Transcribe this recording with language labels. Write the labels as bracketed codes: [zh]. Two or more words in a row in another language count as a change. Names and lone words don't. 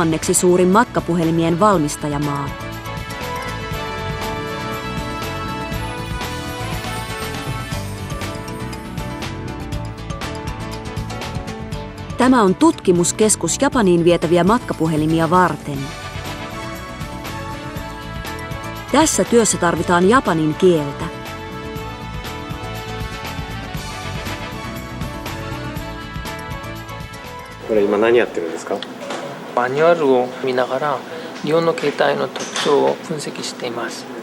[fi] suurin matkapuhelimien valmistajamaa. Tämä on tutkimuskeskus Japaniin vietäviä matkapuhelimia varten. Tässä työssä tarvitaan japanin kieltä. [ja] Manual を見ながら日本の携帯の特徴を分析しています。